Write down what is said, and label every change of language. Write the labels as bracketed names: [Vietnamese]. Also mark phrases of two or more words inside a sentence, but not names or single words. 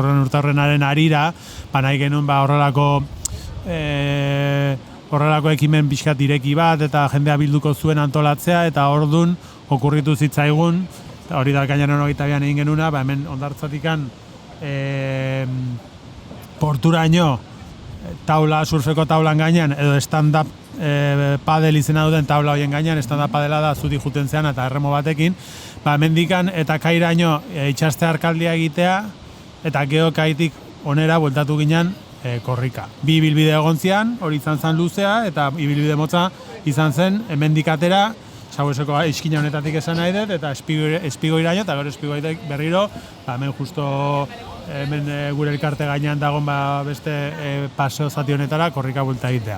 [Basque] urte horrenaren arira, nahi genuen horrelako ekimen pixkat ireki bat, eta jendea bilduko zuen antolatzea, eta ordun okurritu zitzaigun, hori da ekainaren 22 egin genuna, hemen Hondartzatikan porturaino surfeko taulan gainean, edo stand-up padel izena duten taula horien gainean, stand-up padela da zuti juten zean eta erremo batekin, mendikan eta kairaino itxaste arkaldia egitea, eta gero kaitik onera bueltatu ginen korrika. Bi ibilbide egon zian, hori izan zen luzea, eta ibilbide motza izan zen mendikatera, Sabueseko iskina honetatik esan nahi dut, eta espigoiraino, eta gero espigoitek berriro, hemen justo hemen gure elkarte gainean dagoen beste paseo zati honetara korrika buelta egitea.